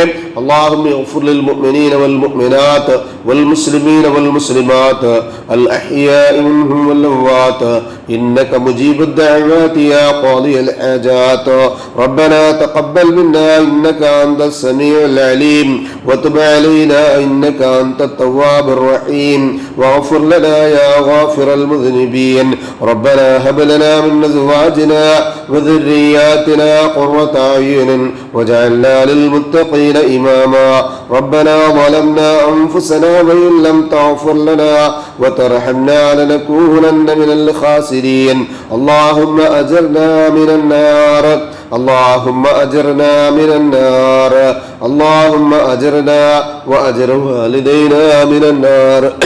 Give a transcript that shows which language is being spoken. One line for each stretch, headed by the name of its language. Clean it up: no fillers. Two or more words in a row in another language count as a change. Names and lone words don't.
Arabic: اللهم اغفر للمؤمنين والمؤمنات والمسلمين والمسلمات الأحياء منهم والأموات إنك مجيب الدعوات يا قاضي الحاجات ربنا تقبل منا إنك أنت السميع العليم وتب علينا إنك أنت التواب الرحيم واغفر لنا يا غافر المذنبين ربنا هب لنا من أزواجنا وذرياتنا قرة أعين واجعلنا للمتقين إماما ربنا ظلمنا أنفسنا وإن لم تغفر لنا وترحمنا لنكونن من الخاسرين اللهم أجرنا من النار اللهم أجرنا من النار اللهم أجرنا وأجر والدينا من النار